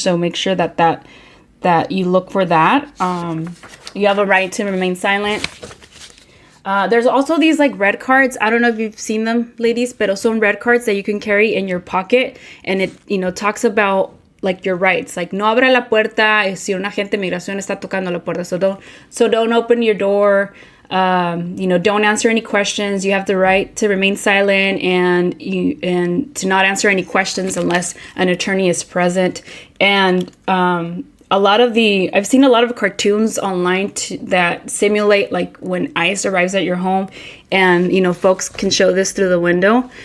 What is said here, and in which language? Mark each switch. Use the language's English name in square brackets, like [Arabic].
[English] So make sure that you look for that. You have a right to remain silent. There's also these like red cards. I don't know if you've seen them, ladies, but some red cards that you can carry in your pocket. And it, talks about like your rights. Like, [Spanish] no abra la puerta si un agente de migración está tocando la puerta. [English] So don't open your door. Don't answer any questions. You have the right to remain silent and to not answer any questions unless an attorney is present. And, I've seen a lot of cartoons online that simulate like when ICE arrives at your home, and folks can show this through the window.